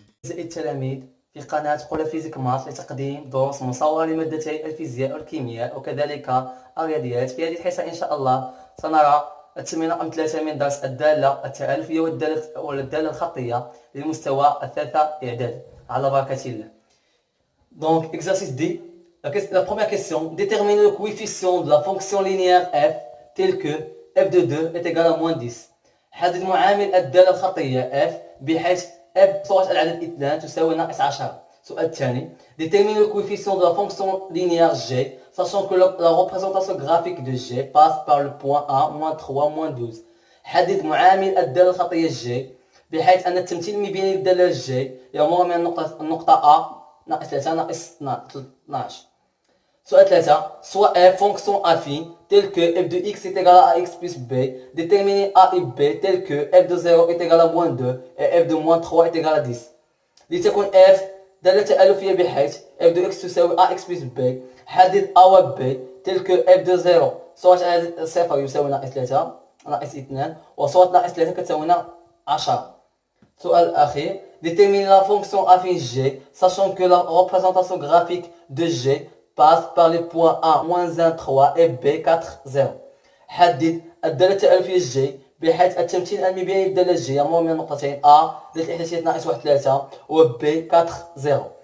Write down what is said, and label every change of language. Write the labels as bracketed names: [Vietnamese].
[Arabic] التلاميذ في قناة قول فيزيك ماث لتقديم دروس مصورة لمادتي الفيزياء والكيمياء وكذلك الرياضيات. في هذه الحصة إن شاء الله سنرى التمرين رقم 3 من درس الدالة التآلفية والدالة الخطية للمستوى الثالثة إعدادي على بركة الله. [French] Donc, exercice D. La première question, déterminer le coefficient de la fonction linéaire f tel que f de 2 est égal à moins 10. [Arabic] حدد معامل الدالة الخطية f بحيث f صورة العدد 2 تساوي ناقص 10. السؤال الثاني, [French] déterminer le coefficient de la fonction linéaire g, sachant que la représentation graphique de g passe par le point A, moins 3, moins 12. [Arabic] حدد معامل الدالة الخطية g بحيث أن التمثيل ما بين الدالة g يمر من النقطة A ناقص 3 ناقص 12. [French] Soit 3, soit f fonction affine telle que f de x est égal à x plus b, déterminer a et b telle que f de 0 est égal à moins 2 et f de moins 3 est égal à 10. [Arabic] لتكون f دالة تآلفية بحيث f de x تساوي [French] ax plus b. [Arabic] حدد a و b [French] telle que f de 0 [Arabic] صورة عدد 0 يساوي ناقص 3 ناقص 2 وصورة ناقص 3 كتساوي 10. السؤال الأخير, [French] déterminer la fonction affine g, sachant que la représentation graphique de g passe par les points A, moins 1, 3 et B, 4, 0. [Arabic] حدد الدالة التآلفية g بحيث التمثيل ما بين الدالة g يمر من النقطتين A ذات الإحداثيات ناقص 1 3 و B 4 0.